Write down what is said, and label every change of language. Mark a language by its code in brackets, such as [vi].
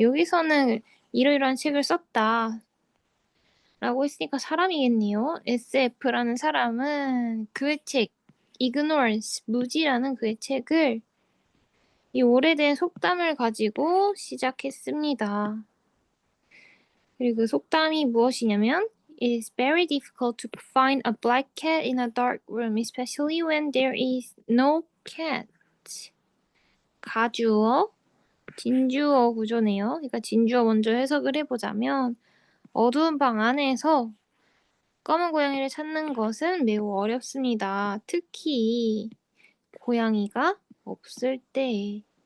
[ko] 여기서는 이러이러한 책을 썼다 라고 했으니까 사람이겠네요. SF라는 사람은 그의 책 Ignorance, 무지라는 그의 책을 이 오래된 속담을 가지고 시작했습니다. 그리고 그 속담이 무엇이냐면 [en] It is very difficult to find a black cat in a dark room, especially when there is no cat. [ko] 가주어, 진주어 구조네요. 그러니까 진주어 먼저 해석을 해보자면 어두운 방 안에서 검은 고양이를 찾는 것은 매우 어렵습니다. 특히 고양이가 없을 때.